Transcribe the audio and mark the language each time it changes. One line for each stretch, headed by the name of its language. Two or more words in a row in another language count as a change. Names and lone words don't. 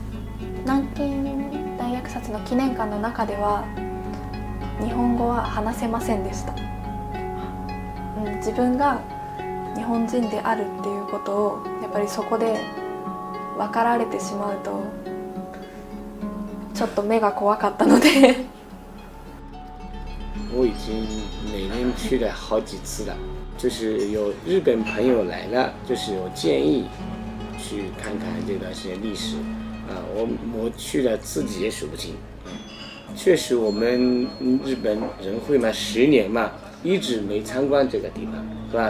Japanese: 南京大虐殺の記念館の中では日本語は話せませんでした。自分が日本人であるっていうことをやっぱりそこで分かられてしまうとちょっと目が怖かったので
Chinese: 我已经每年去了好几次了，就是有日本朋友来了，就是有建议去看看这段时间历史啊，我去了自己也数不清。确实我们日本人会嘛10年嘛一直没参观这个地方，是吧？